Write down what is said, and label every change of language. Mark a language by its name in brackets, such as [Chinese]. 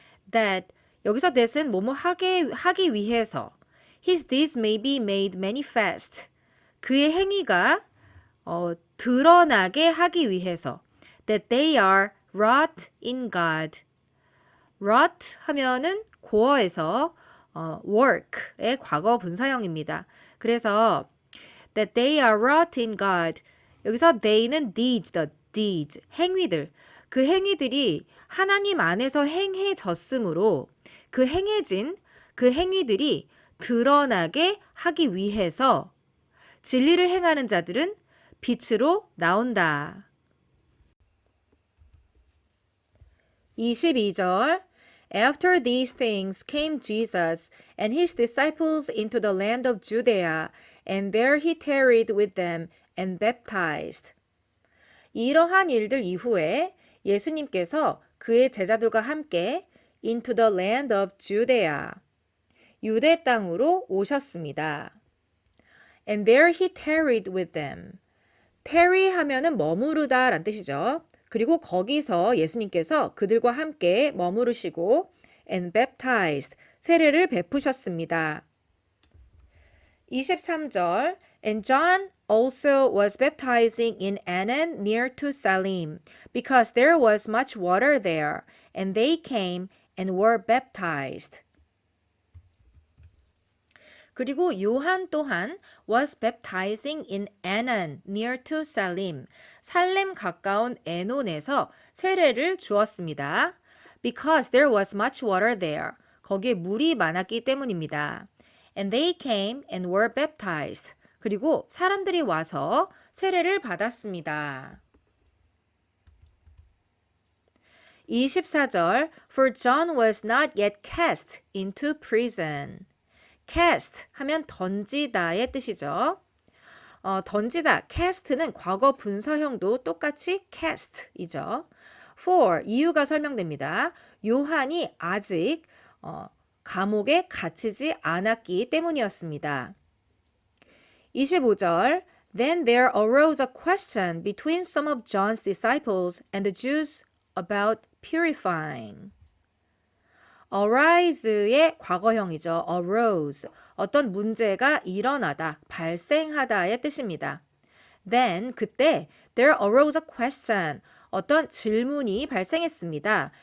[English] That, [Korean] 여기서 that은 뭐뭐 하기 위해서, [English] his deeds may be made manifest, [Korean] 그의 행위가 드러나게 하기 위해서, [English] that they are wrought in God. [Korean] wrought 하면은 고어에서 work의 과거 분사형입니다. 그래서 [English] that they are wrought in God. [Korean] 여기서 they는 deeds, 행위들. 그 행위들이 하나님 안에서 행해졌으므로 그 행위들이 드러나게 하기 위해서 진리를 행하는 자들은 빛으로 나온다. [English] 22절 After these things came Jesus and his disciples into the land of Judea, and there he tarried with them and baptized. [Korean] 이러한 일들 이후에 예수님께서 그의 제자들과 함께 [English] into the land of Judea, [Korean] 유대 땅으로 오셨습니다. [English] And there he tarried with them. [Korean] tarry 하면은 머무르다 란 뜻이죠. 그리고 거기서 예수님께서 그들과 함께 머무르시고 [English] and baptized, [Korean] 세례를 베푸셨습니다. [English] 23절 And John also was baptizing in Aenon near to Salim, because there was much water there, and they came and were baptized. [Korean] 그리고 요한 또한 [English] was baptizing in Aenon near to Salim, [Korean] 살렘 가까운 에논에서 세례를 주었습니다. [English] Because there was much water there, [Korean] 거기에 물이 많았기 때문입니다. [English] And they came and were baptized. [Korean] 그리고 사람들이 와서 세례를 받았습니다. [English] 24절 For John was not yet cast into prison. [Korean] cast 하면 던지다의 뜻이죠. 던지다, cast는 과거 분사형도 똑같이 cast이죠. for, 이유가 설명됩니다. 요한이 아직 감옥에 갇히지 않았기 때문이었습니다. [English] 25절 Then there arose a question between some of John's disciples and the Jews about purifying. [Korean] arise의 과거형이죠. arose. 어떤 문제가 일어나다, 발생하다의 뜻입니다. [English] Then [Korean] 그때 [English] there arose a question. [Korean] 어떤 질문이 발생했습니다.